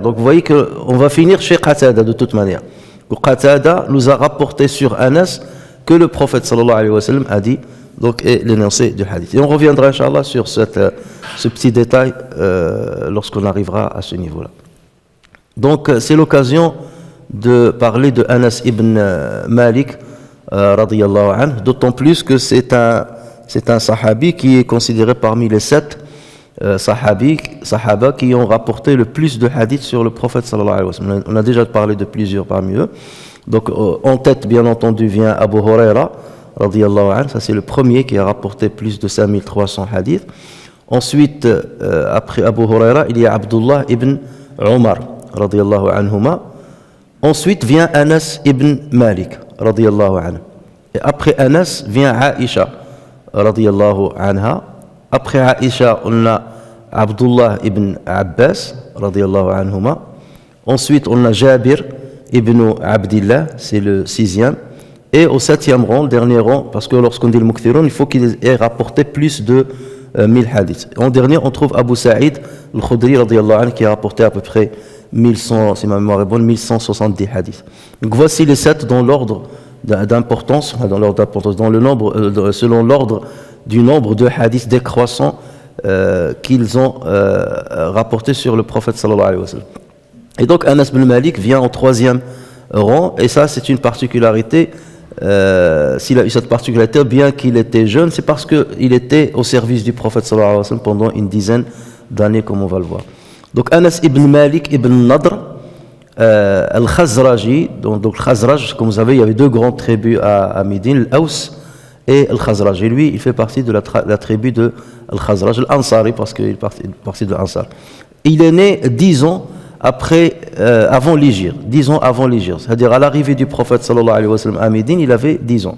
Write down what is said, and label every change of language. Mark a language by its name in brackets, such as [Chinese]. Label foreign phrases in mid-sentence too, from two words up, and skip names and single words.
[French] Donc vous voyez qu'on va finir chez Qatada de toute manière. Qatada nous a rapporté sur Anas que le prophète [Arabic] صلى الله عليه وسلم [French] a dit, donc, et l'énoncé du hadith. Et on reviendra inchallah sur ce petit détail lorsqu'on arrivera à ce niveau-là. Donc c'est l'occasion de parler de Anas ibn Malik [Arabic] رضي الله عنه, [French] d'autant plus que c'est un sahabi qui est considéré parmi les 7 sahaba qui ont rapporté le plus de hadiths sur le prophète [Arabic] صلى الله عليه وسلم. [French] On a déjà parlé de plusieurs parmi eux. Donc en tête bien entendu vient Abu Huraira [Arabic] رضي الله عنه, [French] ça c'est le premier qui a rapporté plus de 5300 hadiths. Ensuite après Abu Huraira il y a Abdullah ibn Umar [Arabic] رضي الله عنهما. [French] Ensuite vient Anas ibn Malik [Arabic] رضي الله عنه. [French] Et après Anas vient Aisha [Arabic] رضي الله عنها. [French] Après Aisha, on a Abdullah ibn Abbas, [Arabic] رضي الله عنهما. [French] Ensuite, on a Jabir ibn Abdillah, c'est le 6e. Et au 7e rang, le dernier rang, parce que lorsqu'on dit le Muqthirun, il faut qu'il ait rapporté plus de 1000 hadiths. En dernier, on trouve Abu Sa'id al-Khudri, [Arabic] رضي الله عنه, [French] qui a rapporté à peu près 1100, si ma mémoire est bonne, 1170 hadiths. Donc voici les 7 dans l'ordre d'importance, dans le nombre, selon l'ordre du nombre de hadiths décroissants qu'ils ont rapportés sur le prophète [Arabic] صلى الله عليه وسلم. [French] Et donc Anas bin Malik vient en 3e rang, et ça c'est une particularité. S'il a eu cette particularité, bien qu'il était jeune, c'est parce qu'il était au service du prophète [Arabic] صلى الله عليه وسلم [French] pendant une dizaine d'années, comme on va le voir. Donc Anas ibn Malik ibn Nadr al-Khazraji, donc le Khazraj, comme vous savez, il y avait 2 grandes tribus à Médine, l'Aws et al-Khazraj. Et lui, il fait partie de la tribu de al-Khazraj, al-Ansari, parce qu'il est partie de l'Ansar. Il est né 10 ans avant l'Hijr, 10 ans avant l'Hijr, c'est-à-dire à l'arrivée du prophète [Arabic] صلى الله عليه وسلم [French] à Médine, il avait 10 ans.